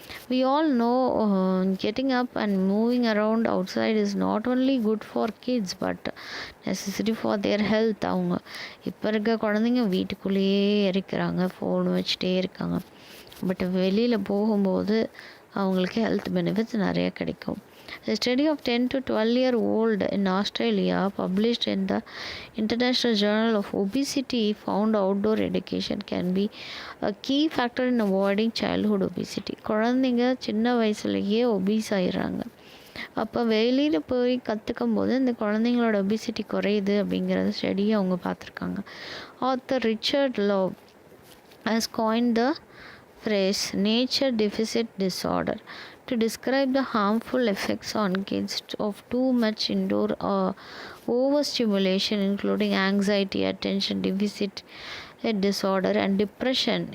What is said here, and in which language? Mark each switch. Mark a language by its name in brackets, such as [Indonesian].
[English] We all know getting up and moving around outside is not only good for kids but necessary for their health. [Tamil] அவங்க இப்போ இருக்க குழந்தைங்க வீட்டுக்குள்ளேயே இருக்கிறாங்க, phone வச்சுட்டே இருக்காங்க. பட் வெளியில் போகும்போது அவங்களுக்கு ஹெல்த் பெனிஃபிட்ஸ் நிறைய கிடைக்கும். [English] A study of 10 to 12-year-old in Australia published in the International Journal of Obesity found outdoor education can be a key factor in avoiding childhood obesity. [Tamil] குழந்தைங்க சின்ன வயசுலேயே ஒபீஸ் ஆயிடுறாங்க. அப்போ வெளியில் போய் கற்றுக்கும் போது இந்த குழந்தைங்களோட ஒபிசிட்டி குறையுது அப்படிங்கிறத ஸ்டடியை அவங்க பார்த்துருக்காங்க. [English] Author Richard Love has coined the phrase nature deficit disorder to describe the harmful effects on kids of too much indoor overstimulation, including anxiety, attention deficit disorder and depression.